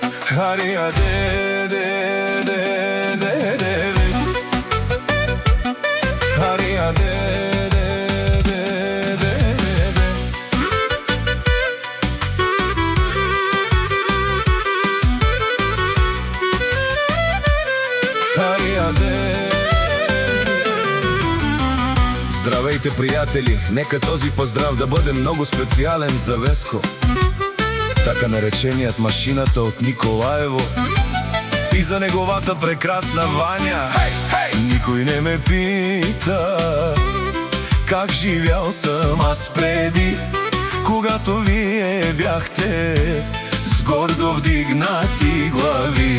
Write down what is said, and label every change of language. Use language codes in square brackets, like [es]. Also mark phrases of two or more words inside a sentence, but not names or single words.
[bg] Хария де де де де де Хария де де де де де Хария де. Здравейте, приятели! Нека този поздрав да бъде много специален за Веско, така нареченият машината от Николаево, и за неговата прекрасна Ваня. Никой не ме пита как живял съм аз преди, когато вие бяхте с гордо вдигнати глави.